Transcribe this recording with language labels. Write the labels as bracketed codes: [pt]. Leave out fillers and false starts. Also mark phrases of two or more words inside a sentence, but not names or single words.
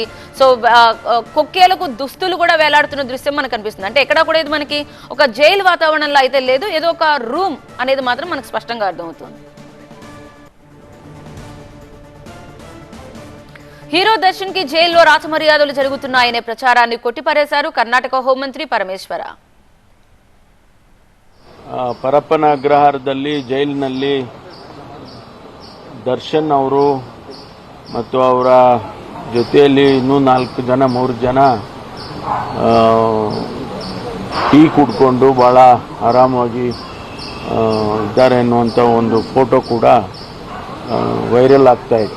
[te] సో కొక్కేలకు దుస్తులు కూడా వేలాడుతున్న దృశ్యం మనకు కనిపిస్తుంది. అంటే ఎక్కడా కూడా ఇది మనకి ఒక జైలు వాతావరణంలో అయితే లేదు, ఏదో ఒక రూమ్ అనేది మాత్రం మనకు స్పష్టంగా అర్థమవుతుంది. హీరో దర్శన్ కి జైల్లో రాచమర్యాదలు జరుగుతున్నాయనే ప్రచారాన్ని కొట్టిపారేశారు కర్ణాటక హోంమంత్రి ಪರಮೇಶ್ವರ. [kn] ಪರಪ್ಪನ ಅಗ್ರಹಾರದಲ್ಲಿ ಜೈಲಿನಲ್ಲಿ ದರ್ಶನ್ ಅವರು ಮತ್ತು ಅವರ ಜೊತೆಯಲ್ಲಿ ಇನ್ನೂ 4 ಜನ 3 ಜನ ಟೀ ಕುಡ್ಕೊಂಡು ಭಾಳ ಆರಾಮಾಗಿ ಇದ್ದಾರೆ ಅನ್ನುವಂಥ ಒಂದು ಫೋಟೋ ಕೂಡ ವೈರಲ್ ಆಗ್ತಾ ಇತ್ತು.